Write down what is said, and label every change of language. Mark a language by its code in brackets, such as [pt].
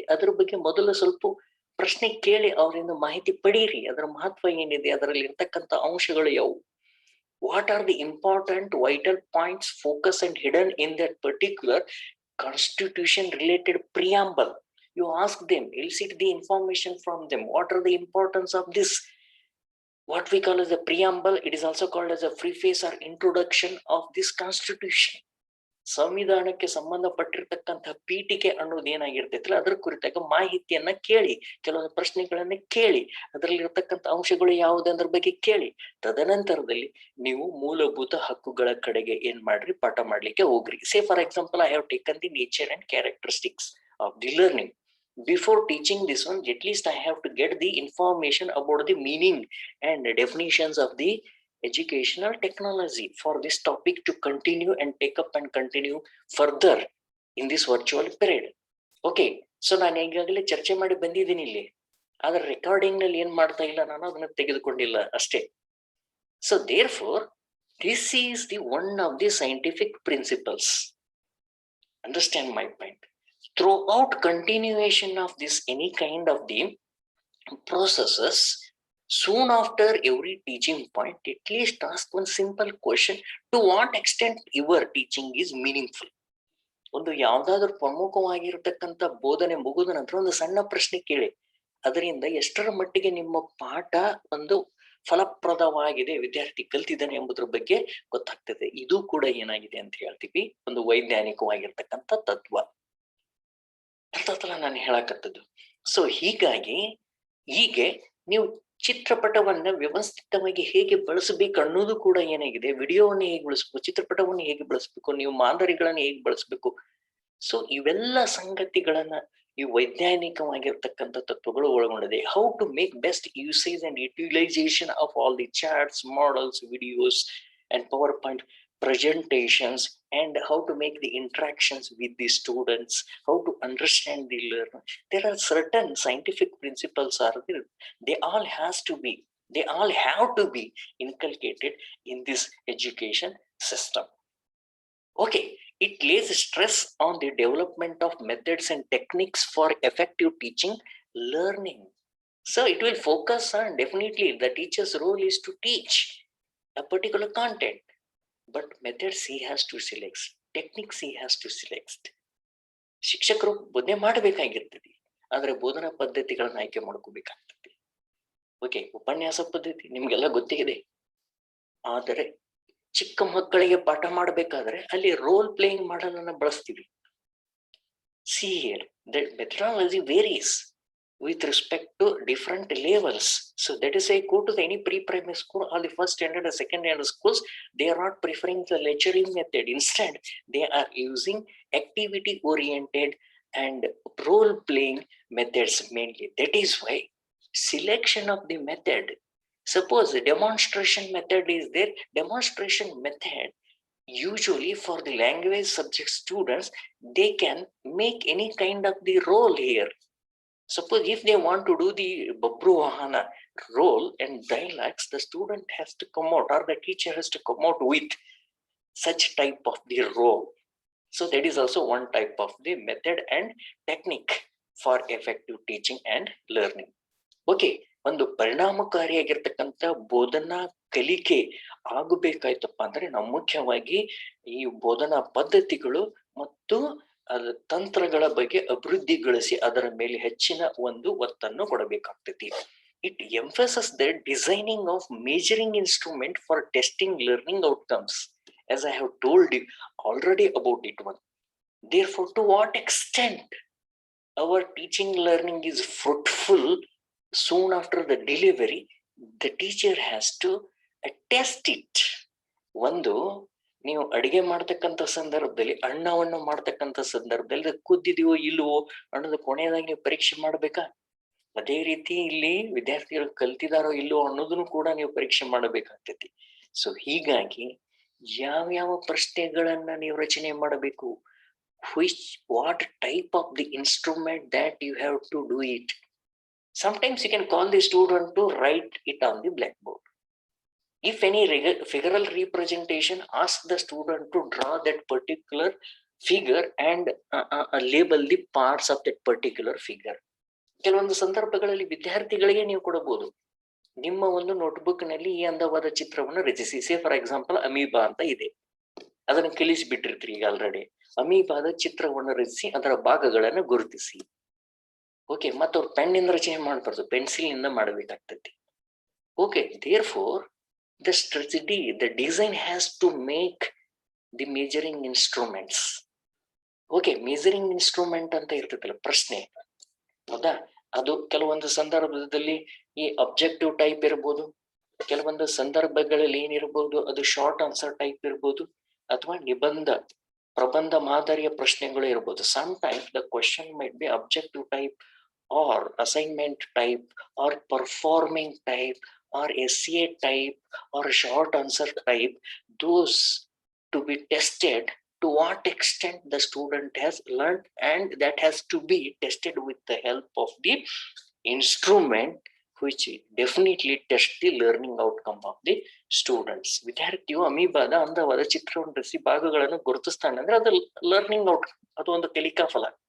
[kn] ಅದ್ರ ಬಗ್ಗೆ ಮೊದಲು ಸ್ವಲ್ಪ ಪ್ರಶ್ನೆ ಕೇಳಿ ಅವರಿಂದ ಮಾಹಿತಿ ಪಡೀರಿ. ಅದರ ಮಹತ್ವ ಏನಿದೆ, ಅದರಲ್ಲಿ ಇರ್ತಕ್ಕಂಥ ಅಂಶಗಳು ಯಾವುವು, [en] what are the important vital points focus and hidden in that particular constitution related preamble. You ask them, elicit the information from them. What are the importance of this, what we call as a preamble? It is also called as a preface or introduction of this constitution. [kn] ಸಂವಿಧಾನಕ್ಕೆ ಸಂಬಂಧಪಟ್ಟಿರ್ತಕ್ಕಂಥ ಪೀಠಿಕೆ ಅನ್ನೋದು ಏನಾಗಿರ್ತೈತಲ್ಲ ಅದರ ಕುರಿತಾಗ ಮಾಹಿತಿಯನ್ನ ಕೇಳಿ, ಕೆಲವೊಂದು ಪ್ರಶ್ನೆಗಳನ್ನ ಕೇಳಿ, ಅದರಲ್ಲಿ ಇರ್ತಕ್ಕಂಥ ಅಂಶಗಳು ಯಾವುದಂದ್ರ ಬಗ್ಗೆ ಕೇಳಿ, ತದನಂತರದಲ್ಲಿ ನೀವು ಮೂಲಭೂತ ಹಕ್ಕುಗಳ ಕಡೆಗೆ ಏನ್ ಮಾಡ್ರಿ, ಪಾಠ ಮಾಡ್ಲಿಕ್ಕೆ ಹೋಗ್ರಿ. [en] Say for example, I have taken the nature and characteristics of the learning. before teaching this one, at least I have to get the information about the meaning and definitions of the educational technology for this topic to continue and take up and continue further in this virtual period. [kn] Okay, so ನಾನು ಈಗಾಗಲೇ ಚರ್ಚೆ ಮಾಡಿ ಬಂದಿದ್ದೀನಿ ಇಲ್ಲಿ, ಆದ್ರೆ recording ನಲ್ಲಿ ಏನ್ ಮಾಡ್ತಾ ಇಲ್ಲ, ನಾನು ಅದನ್ನ ತೆಗೆದುಕೊಂಡಿಲ್ಲ ಅಷ್ಟೇ. [en] So therefore this is the one of the scientific principles. Understand my point. Throughout continuation of this any kind of the processes, soon after every teaching point, at least ask one simple question: to what extent your teaching is meaningful? [kn] ಒಂದು ಯಾವ್ದಾದ್ರು ಪ್ರಮುಖವಾಗಿರತಕ್ಕಂತ ಬೋಧನೆ ಮುಗಿದ ನಂತರ ಒಂದು ಸಣ್ಣ ಪ್ರಶ್ನೆ ಕೇಳಿ, ಅದರಿಂದ ಎಷ್ಟರ ಮಟ್ಟಿಗೆ ನಿಮ್ಮ ಪಾಠ ಒಂದು ಫಲಪ್ರದವಾಗಿದೆ, ವಿದ್ಯಾರ್ಥಿ ಕಲ್ತಿದ್ದಾನೆ ಎಂಬುದ್ರ ಬಗ್ಗೆ ಗೊತ್ತಾಗ್ತದೆ. ಇದು ಕೂಡ ಏನಾಗಿದೆ ಅಂತ ಹೇಳ್ತೀವಿ, ಒಂದು ವೈಜ್ಞಾನಿಕವಾಗಿರ್ತಕ್ಕಂಥ ತತ್ವ. ಅರ್ಥಾತ್ಲ ನಾನು ಹೇಳಕತ್ತದ್ದು. ಸೊ ಹೀಗಾಗಿ ಹೀಗೆ ನೀವು ಚಿತ್ರಪಟವನ್ನ ವ್ಯವಸ್ಥಿತವಾಗಿ ಹೇಗೆ ಬಳಸಬೇಕು ಅನ್ನೋದು ಕೂಡ ಏನಾಗಿದೆ, ವಿಡಿಯೋವನ್ನು ಹೇಗೆ ಬಳಸಬೇಕು, ಚಿತ್ರಪಟವನ್ನು ಹೇಗೆ ಬಳಸಬೇಕು, ನೀವು ಮಾದರಿಗಳನ್ನ ಹೇಗೆ ಬಳಸಬೇಕು. ಸೊ ಇವೆಲ್ಲ ಸಂಗತಿಗಳನ್ನ ಈ ವೈಜ್ಞಾನಿಕವಾಗಿರ್ತಕ್ಕಂಥ ತತ್ವಗಳು ಒಳಗೊಂಡಿದೆ. [en] How to make best usage and utilization of all the charts, models, videos and power point presentations, and how to make the interactions with the students, how to understand the learner. There are certain scientific principles are there. They all have to be inculcated in this education system. Okay, it lays stress on the development of methods and techniques for effective teaching learning. So it will focus on, definitely the teacher's role is to teach a particular content, but methods he has to select, techniques he has to select. [kn] ಶಿಕ್ಷಕರು ಬೋಧನೆ ಮಾಡಬೇಕಾಗಿರ್ತದೆ, ಆದ್ರೆ ಬೋಧನಾ ಪದ್ಧತಿಗಳನ್ನ ಆಯ್ಕೆ ಮಾಡ್ಕೋಬೇಕಾಗ್ತದೆ. Okay, ಉಪನ್ಯಾಸ ಪದ್ಧತಿ ನಿಮ್ಗೆಲ್ಲ ಗೊತ್ತಿದೆ, ಆದರೆ ಚಿಕ್ಕ ಮಕ್ಕಳಿಗೆ ಪಾಠ ಮಾಡಬೇಕಾದ್ರೆ ಅಲ್ಲಿ ರೋಲ್ ಪ್ಲೇಯಿಂಗ್ ಮಾಡೆಲ್ ಅನ್ನ ಬಳಸ್ತೀವಿ. [en] See here, the methodology varies with respect to different levels. So that is why go to any pre-primary school or the first standard or second standard schools, they are not preferring the lecturing method. Instead, they are using activity oriented and role playing methods mainly. That is why selection of the method, suppose the demonstration method is there, demonstration method usually for the language subject students, they can make any kind of the role here. Suppose if they want to do the Babru-Vahana role and dialects, the student has to come out or the teacher has to come out with such type of the role. So that is also one type of the method and technique for effective teaching and learning. [kn] Okay, ಒಂದು ಪರಿಣಾಮಕಾರಿಯಾಗಿರ್ತಕ್ಕಂಥ ಬೋಧನಾ ಕಲಿಕೆ ಆಗಬೇಕಾಯ್ತಪ್ಪ ಅಂದ್ರೆ ನಾವು ಮುಖ್ಯವಾಗಿ ಈ ಬೋಧನಾ ಪದ್ಧತಿಗಳು ಮತ್ತು ತಂತ್ರಗಳ ಬಗ್ಗೆ ಅಭಿವೃದ್ಧಿಗೊಳಿಸಿ ಅದರ ಮೇಲೆ ಹೆಚ್ಚಿನ ಒಂದು ಒತ್ತನ್ನು ಕೊಡಬೇಕಾಗ್ತೈತಿ. [en] It emphasizes the designing of measuring instrument for testing learning outcomes, as I have told you already about it one. Therefore, to what extent our teaching learning is fruitful soon after the delivery, the teacher has to test it. [kn] ಒಂದು ನೀವು ಅಡಿಗೆ ಮಾಡ್ತಕ್ಕಂಥ ಸಂದರ್ಭದಲ್ಲಿ, ಅನ್ನವನ್ನು ಮಾಡ್ತಕ್ಕಂಥ ಸಂದರ್ಭದಲ್ಲಿ ಕುದ್ದಿದೆಯೋ ಇಲ್ವೋ ಅನ್ನೋದು ಕೊನೆಯದಾಗಿ ನೀವು ಪರೀಕ್ಷೆ ಮಾಡ್ಬೇಕಾ? ಅದೇ ರೀತಿ ಇಲ್ಲಿ ವಿದ್ಯಾರ್ಥಿಗಳು ಕಲ್ತಿದಾರೋ ಇಲ್ವೋ ಅನ್ನೋದನ್ನು ಕೂಡ ನೀವು ಪರೀಕ್ಷೆ ಮಾಡಬೇಕಾಗ್ತೈತಿ. ಸೊ ಹೀಗಾಗಿ ಯಾವ್ಯಾವ ಪ್ರಶ್ನೆಗಳನ್ನ ನೀವು ರಚನೆ ಮಾಡಬೇಕು, [en] what type of the instrument that you have to do it. Sometimes you can call the student to write it on the blackboard. If any figural representation, ask the student to draw that particular figure and label the parts of that particular figure. [kn] ಕೆಲವೊಂದು ಸಂದರ್ಭಗಳಲ್ಲಿ ವಿದ್ಯಾರ್ಥಿಗಳಿಗೆ ನೀವು ಕೊಡಬಹುದು, ನಿಮ್ಮ ಒಂದು notebook ನಲ್ಲಿ ಈ ಅಂದವಾದ ಚಿತ್ರವನ್ನು ರಚಿಸಿ. [en] say for example [kn] ಅಮೀಬಾ ಅಂತ ಇದೆ, ಅದನ್ನು ಕಲಿಸಿ ಬಿಟ್ಟಿರ್ತೀರಿ ಈಗ ಆಲ್ರೆಡಿ. ಅಮೀಬಾದ ಚಿತ್ರವನ್ನು ರಚಿಸಿ ಅದರ ಭಾಗಗಳನ್ನು ಗುರುತಿಸಿ. ಓಕೆ, ಮತ್ತೆ ಅವ್ರು ಪೆನ್ ಇಂದ ರಚನೆ ಮಾಡಬಾರ್ದು, ಪೆನ್ಸಿಲ್ ಇಂದ ಮಾಡಬೇಕಾಗ್ತದೆ. [en] Okay, therefore the strategy, the design has to make the measuring instruments. [kn] Okay, measuring instrument ಅಂತ ಇರ್ತದಲ್ಲ ಪ್ರಶ್ನೆ, ಹೌದಾ? ಅದು ಕೆಲವೊಂದು ಸಂದರ್ಭದಲ್ಲಿ ಈ ಅಬ್ಜೆಕ್ಟಿವ್ ಟೈಪ್ ಇರ್ಬೋದು, ಕೆಲವೊಂದು ಸಂದರ್ಭಗಳಲ್ಲಿ ಏನಿರ್ಬೋದು ಅದು ಶಾರ್ಟ್ ಆನ್ಸರ್ ಟೈಪ್ ಇರ್ಬೋದು, ಅಥವಾ ನಿಬಂಧ ಪ್ರಬಂಧ ಮಾದರಿಯ ಪ್ರಶ್ನೆಗಳು ಇರಬಹುದು. [en] Sometimes the question might be objective type or assignment type or performing type or essay type or short answer type. Those to be tested to what extent the student has learned, and that has to be tested with the help of the instrument which definitely test the learning outcome of the students. [kn] ವಿದ್ಯಾರ್ಥಿಯು ಅಮೀಬಾದ ಅಂದವಾದ ಚಿತ್ರವನ್ನು ರಚಿಸಿ ಭಾಗಗಳನ್ನು ಗುರುತಿಸ್ತಾನೆ ಅಂದ್ರೆ ಅದು learning outcome, ಅದು ಒಂದು ಕಲಿಕಾ ಫಲ.